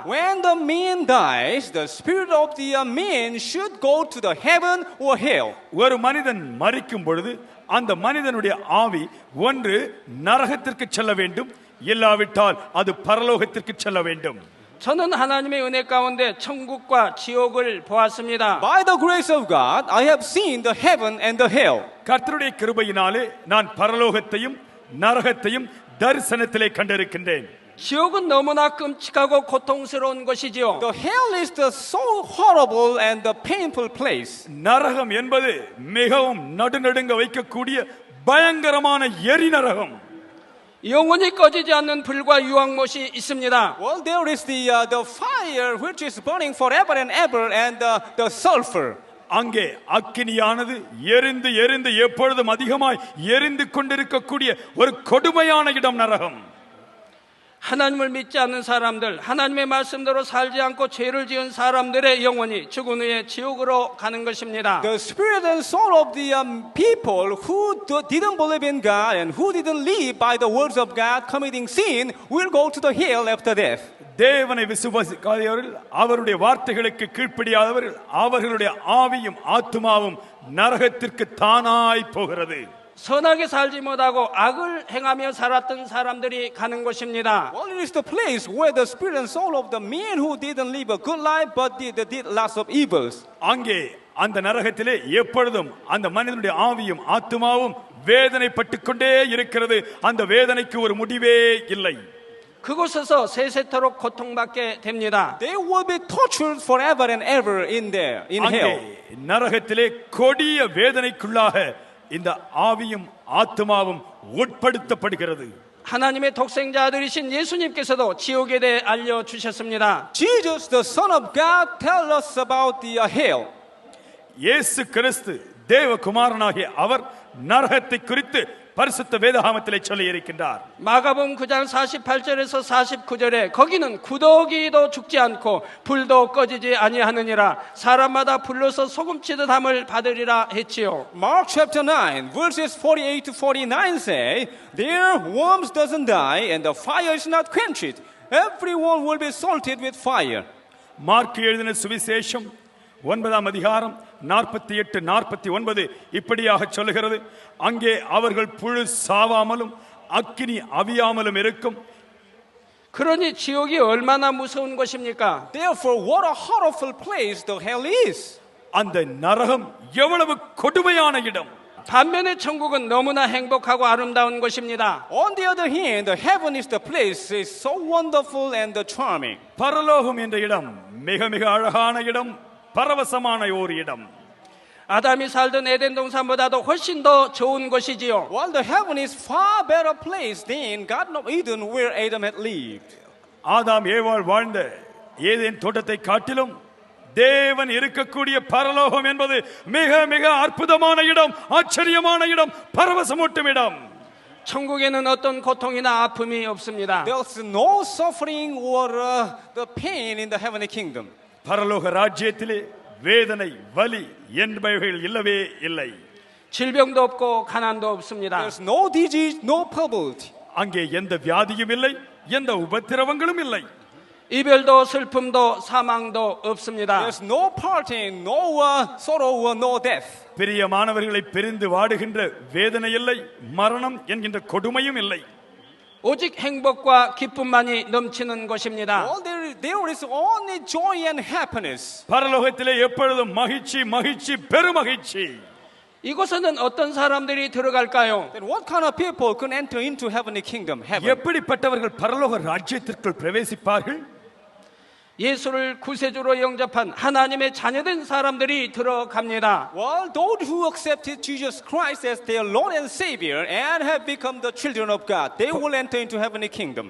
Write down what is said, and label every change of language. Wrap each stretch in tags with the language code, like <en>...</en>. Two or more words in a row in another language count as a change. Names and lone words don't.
<en>When the man dies, the spirit of the man should go to the heaven or hell.</en> <ta>ஒரு மனிதன் மரிக்கும் பொழுது அந்த மனிதனுடைய ஆவி ஒன்று நரகத்திற்கு செல்ல வேண்டும், இல்லாவிட்டால் அது பரலோகத்திற்கு செல்ல வேண்டும்.</ta> <ko>저는 하나님의 은혜 가운데 천국과 지옥을 보았습니다.</ko> <en>By the grace of God, I have seen the heaven and the hell.</en> <ta>கர்த்தருடைய கிருபையினாலே நான் பரலோகத்தையும் நரகத்தையும் தரிசனத்திலே கண்டிருக்கின்றேன்.</ta> <ko>지옥은 너무나 끔찍하고 고통스러운 것이지요.</ko> <en>The hell is the so horrible and the painful place.</en> <ta>நரகம் என்பது மிகவும் நடுநடுங்க வைக்கக்கூடிய பயங்கரமான எரி நரகம்.</ta> <ko>영원히 꺼지지 않는 불과 유황못이 있습니다.</ko> <en>Well, there is the fire which is burning forever and ever, and the sulfur.</en> <ta>அங்கே அக்கினியானது எரிந்து எரிந்து எப்பொழுதும் அதிகமாய் எரிந்து கொண்டிருக்கக்கூடிய ஒரு கொடுமையான இடம் நரகம்.</ta> <ko>하나님을 믿지 않는 사람들, 하나님의 말씀대로 살지 않고 죄를 지은 사람들의 영혼이 죽은 후에 지옥으로 가는 것입니다.</ko> <en>The spirit and soul of the people who didn't believe in God and who didn't live by the words of God, committing sin, will go to the hell after death.</en> <ta>தேவனை விசுவாசிக்காதவர்கள், அவருடைய வார்த்தைகளுக்கு கீழ்ப்படியாதவர்கள், அவர்களுடைய ஆவியும் ஆத்துமாவும் நரகத்திற்கு தானாய் போகிறது.</ta> <ko>선하게 살지 못하고 악을 행하며 살았던 사람들이 가는 곳입니다.</ko> <en>Well, it is the place where the spirit and soul of the men who didn't live a good life but did lots of evils.</en> <ta>அங்கே அந்த நரகத்திலே எப்பொழுதும் அந்த மனிதனுடைய ஆவியும் ஆத்துமாவும் வேதனைப்பட்டுக் கொண்டே இருக்கிறது. அந்த வேதனைக்கு ஒரு முடிவே இல்லை.</ta> <ko>그곳에서 세세토록 고통받게 됩니다.</ko> <en>They will be tortured forever and ever in there, in hell.</en> <ta>அங்கே நரகத்திலே கொடிய வேதனைக்குள்ளாக இந்த ஆவியும் ஆத்துமாவும் உட்படுத்தப்படுகிறது.</ta> <ko>하나님의 독생자 아들이신 예수님께서도 지옥에 대해 알려 주셨습니다.</ko> <en>Jesus, the Son of God, tells us about the hell.</en> <ta>இயேசு கிறிஸ்து தேவகுமாரனாகிய அவர் நரகத்தை குறித்து பரிசுத்த வேதாகமத்திலே சொல்லி இருக்கின்றார்.</ta> <ko>마가복음 9장 48절에서 49절에 거기는 구더기도 죽지 않고 불도 꺼지지 아니하느니라 사람마다 불로서 소금치듯 함을 받으리라 했지요.</ko> <en>Mark chapter 9 verses 48 to 49 say, there worms doesn't die and the fire is not quenched. Everyone will be salted with fire.</en> <ta>மார்க் எழுதின சுவிசேஷம் 9ஆம் அதிகாரம் 48 49 இப்படியாக சொல்லுகிறது. அங்கே அவர்கள் புழு சாவாமலும் அக்கினி அவியாமலும் இருக்கும்.</ta> <ko>그러니 지옥이 얼마나 무서운 것입니까?</ko> <en>Therefore, what a horrible place the hell is.</en> <ta>அந்த நரகம் எவ்வளவு கொடுமையான இடம்.</ta> <ko>반면에 천국은 너무나 행복하고 아름다운 것입니다.</ko> <en>On the other hand, the heaven is the place is so wonderful and charming.</en> <ta>பரலோகம் என்ற இடம் மிக மிக அழகான இடம், பரவசமான ஒரு இடம்.</ta> <ko>아담이 살던 에덴 동산보다도 훨씬 더 좋은 것이지요.</ko> <en>While the heaven is far better place than Garden of Eden where Adam had lived.</en> <ta>ஆதாம் ஏவாள் வாழ்ந்த ஏதேன் தோட்டத்தை காட்டிலும் தேவன் இருக்கக்கூடிய பரலோகம் என்பது மிக மிக அற்புதமான இடம், ஆச்சரியமான இடம், பரவசமூட்டும் இடம்.</ta> <ko>천국에는 어떤 고통이나 아픔이 없습니다.</ko> <en>There's no suffering or the pain in the heavenly kingdom.</en> <ta>பரலோக ராஜ்யத்திலே வேதனை, வலி என்பவைகள் இல்லவே இல்லை.</ta> <ko>질병도 없고 가난도 없습니다.</ko> <en>There's no disease, no poverty.</en> <ta>அங்கே எந்த வியாதியும் இல்லை, எந்த உபத்திரவங்களும் இல்லை.</ta> <ko>이별도 슬픔도 사망도 없습니다.</ko> <en>There's no parting, no sorrow, no death.</en> <ta>பிரியமானவர்களை பிரிந்து வாடுகின்ற வேதனை இல்லை, மரணம் என்கின்ற கொடுமையும் இல்லை.</ta> <ko>오직 행복과 기쁨만이 넘치는 것입니다.</ko> <en>Well, there is only joy and happiness.</en> <ta>பரலோகத்திலே எப்பொழுதும் மகிழ்ச்சி, மகிழ்ச்சி, பெருமகிழ்ச்சி.</ta> <ko>이곳에는 어떤 사람들이 들어갈까요?</ko> <en>Then what kind of people can enter into heavenly kingdom, heaven?</en> <ta>எப்படிப்பட்டவர்கள் பரலோக ராஜ்யத்திற்குள் பிரவேசிப்பார்கள்?</ta> <ko>예수를 구세주로 영접한 하나님의 자녀된 사람들이 들어갑니다.</ko> <en>Well, those who accepted Jesus Christ as their Lord and Savior and have become the children of God, they will enter into heavenly kingdom.</en>